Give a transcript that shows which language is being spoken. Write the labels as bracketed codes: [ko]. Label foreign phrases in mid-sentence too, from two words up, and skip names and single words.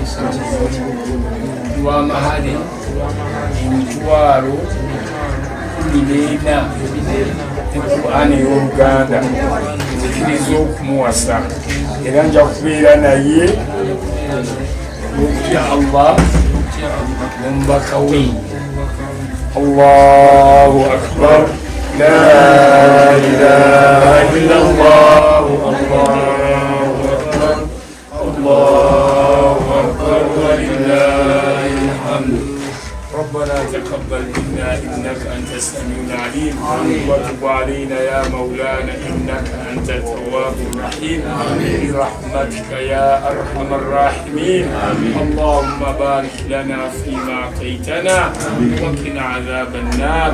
[lg] lw'amahale emitwalo 14 ne Qur'ani ey'Oluganda nzikiriza okumuwasa era nja kubeera naye okutya Allah n'omubaka we. [ar] الله أكبر، لا إله إلا الله، الله أكبر، الله أكبر ولله الحمد. ربنا تقبل منا إنك أنت السميع العليم وتب علينا يا مولانا إنك أنت التواب الرحيم برحمتك يا أرحم الراحمين. اللهم بارك لنا فيما أعطيتنا وقنا عذاب النار.